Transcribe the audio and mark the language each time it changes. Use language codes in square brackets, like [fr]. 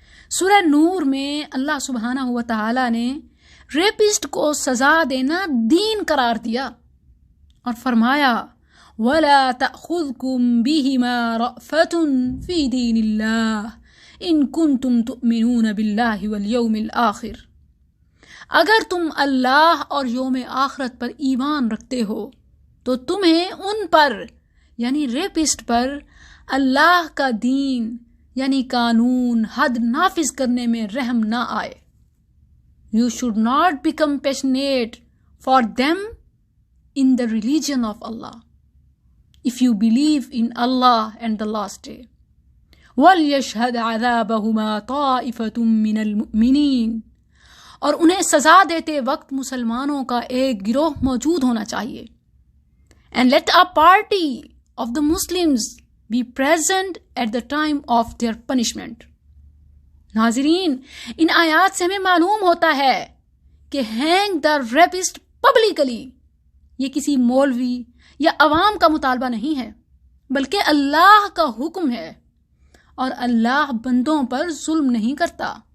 [ur] سورہ نور میں اللہ سبحانہ و تعالی نے ریپسٹ کو سزا دینا دین قرار دیا اور فرمایا [ar] وَلَا تَأْخُذْكُمْ بِهِمَا رَأْفَةٌ فِي دِينِ اللَّهِ ان کنتم تؤمنون باللہ والیوم الآخر۔ [ur] اگر تم اللہ اور یوم آخرت پر ایمان رکھتے ہو تو تمہیں ان پر، یعنی ریپسٹ پر، اللہ کا دین یعنی قانون حد نافذ کرنے میں رحم نہ آئے. [en] You should not become passionate for them in the religion of Allah. If you believe in Allah and the last day. [ar] وَلْيَشْهَدْ عَذَابَهُمَا طَائِفَةٌ مِّنَ الْمُؤْمِنِينَ. [ur] اور انہیں سزا دیتے وقت مسلمانوں کا ایک گروہ موجود ہونا چاہیے. [en] And let a party of the Muslims be present at the time of their punishment. [ur] ناظرین، ان آیات سے ہمیں معلوم ہوتا ہے کہ [en] hang the rapist publicly [ur] یہ کسی مولوی یا عوام کا مطالبہ نہیں ہے، بلکہ اللہ کا حکم ہے، اور اللہ بندوں پر ظلم نہیں کرتا.